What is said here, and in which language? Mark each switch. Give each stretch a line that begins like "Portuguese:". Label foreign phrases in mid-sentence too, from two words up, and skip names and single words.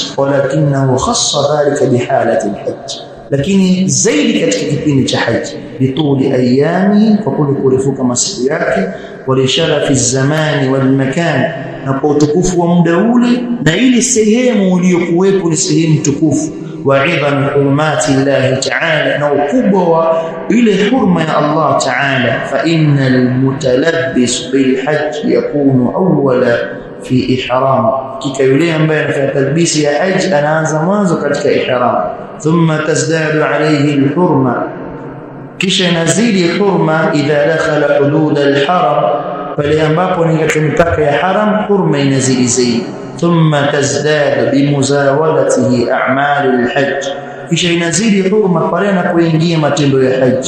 Arabic: ولكنه خص ذلك بحالة الحج,
Swahili: lakini zaidi katika kipindi cha haji,
Arabic: بطول أيام,
Swahili: kwa kule kurefuka masiku yake,
Arabic: ولشرف في الزمان والمكان,
Swahili: na kwa utukufu wa muda ule na ile sehemu uliyokuwepo ni sehemu tukufu.
Arabic: وعظم حرمة الله تعالى,
Swahili: na ukubwa wa ile hurma ya
Arabic: الله تعالى. فإن المتلبس بالحج يكون أولا في إحرام,
Swahili: kika yule ambaye anafanya talbisi ya hajj anaanza mwanzo katika ihram.
Arabic: ثم تزداد عليه الحرمة,
Swahili: kisha inazidi hurma
Arabic: إذا دخل حدود الحرم,
Swahili: pale ambapo ni katika mipaka ya haram hurma inazidi zaidi.
Arabic: ثم تزداد بمزاولته أعمال الحج,
Swahili: kisha inazidi hurma pale anapoingia matendo ya haji.